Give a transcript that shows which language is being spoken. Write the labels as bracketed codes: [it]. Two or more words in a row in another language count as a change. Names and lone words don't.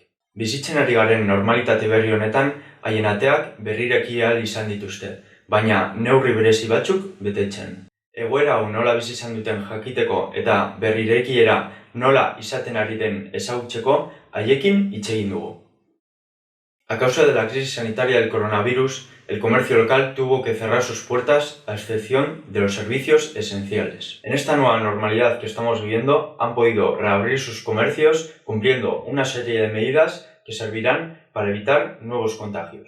[eu] Bizitzen ari garen normalitate berri honetan, haien ateak berrireki ahal izan dituzte, baina neurri berezi batzuk betetzen. Egoera hau nola bizi izan duten jakiteko eta berrirekiera nola izaten ari den ezagutzeko, haiekin hitz egin dugu. [es] A causa de la crisis sanitaria del coronavirus, el comercio local tuvo que cerrar sus puertas a excepción de los servicios esenciales. En esta nueva normalidad que estamos viviendo, han podido reabrir sus comercios cumpliendo una serie de medidas que servirán para evitar nuevos contagios.